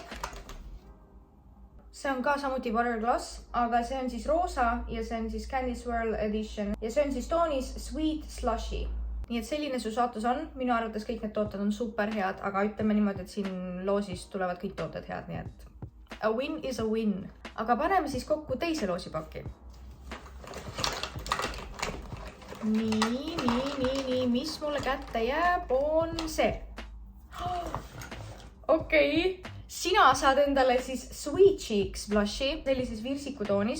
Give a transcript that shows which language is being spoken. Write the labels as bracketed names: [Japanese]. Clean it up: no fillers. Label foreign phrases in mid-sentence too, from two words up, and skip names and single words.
[Estonian] See on ka samuti Butter Glass, aga see on siis roosa ja see on siis Candy Swirl Edition. Ja see on siis toonis Sweet Slushy. Nii et selline su saatus on. Minu arvates kõik need tooted on super head, aga ütleme niimoodi, et siin loosis tulevad kõik tooted head, nii et... [English] A win is a win. [Estonian] Aga paneme siis kokku teise loosipaki. Nii, mis mulle kätte jääb, on see. Okei. Sina saad endale siis Sweet Cheeks blushi, sellises virsikutoonis.